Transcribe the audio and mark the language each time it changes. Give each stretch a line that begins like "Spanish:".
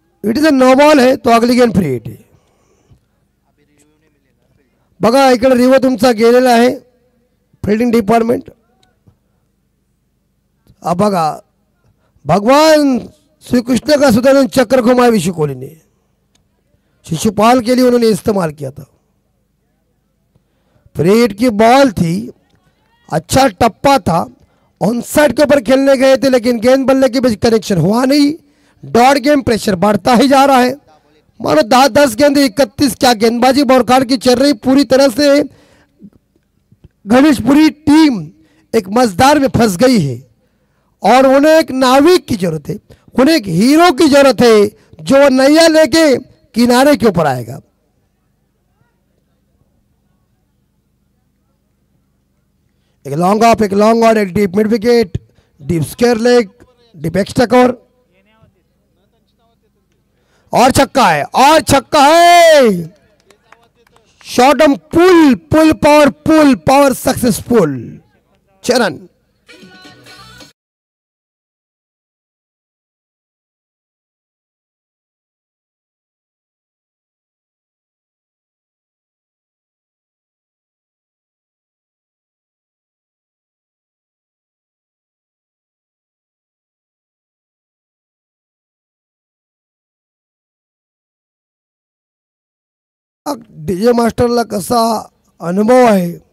English: it is a no ball
Hindi: है, तो अगली गेंद फ्री हिट
Marathi: आहे. बघा इकडे रिवो तुमचा गेलेला आहे.
English: Fielding department.
Hindi: अब बघा भगवान श्री कृष्ण का सुदर्शन चक्र घुमाया विशु कोहली ने. शिशुपाल के लिए उन्होंने इस्तेमाल किया था. फ्री हिट की बॉल थी, अच्छा टप्पा था. ऑन साइड के ऊपर खेलने गए थे, लेकिन गेंद बल्ले के बीच कनेक्शन हुआ नहीं. डॉट गेम प्रेशर बढ़ता ही जा रहा है. मानो 10 गेंद 31. क्या गेंदबाजी बोरखार की चल रही. पूरी तरह से गणेशपुरी टीम एक मजदार में फंस गई है, और उन्हें एक नाविक की जरूरत है. उन्हें एक हीरो की जरूरत है, जो नैया लेके किनारे के ऊपर आएगा. एक लॉन्ग ऑफ, एक लॉन्ग ऑन, एक deep mid wicket, deep square leg, deep extra cover, और छक्का है, और छक्का है.
English: Short on pull, pull power successful.
Marathi: चरण डीजे मास्टरला कसा अनुभव आहे,